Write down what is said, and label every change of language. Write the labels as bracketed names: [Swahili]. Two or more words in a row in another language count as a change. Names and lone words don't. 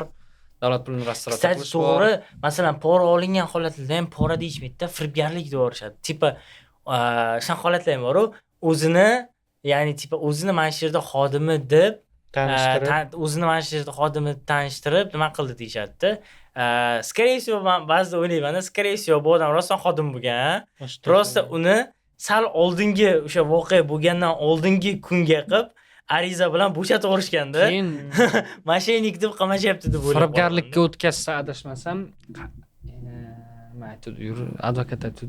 [Uzbek] Davlat pulini rastrata qilish bor. To'g'ri, masalan, pora olingan holatlarda ham pora deyishmaydi-da, firibgarlik deb yorishadi. Tipa shunaqa holatlar ham bor-ku, o'zini, ya'ni tipa o'zini mana shu yerda xodimi deb o'zini mana shu yerda xodimi tanishtirib, nima qildi deyishadi-da. [Russian] Скорее всего, [Uzbek] men ba'zida o'ylayman, [Russian] скорее всего, [Uzbek] bu odam rostdan xodim bo'lgan. Prosta uni sal oldingi o'sha voqea bo'lgandan oldingi kunga qilib ariza bilan bo'shatib yuborishganda, keyin mashinik deb qamashyapti deb o'ylab. Firibgarlikka o'tkazsa adashmasam, nima aytdi, advokat aytdi.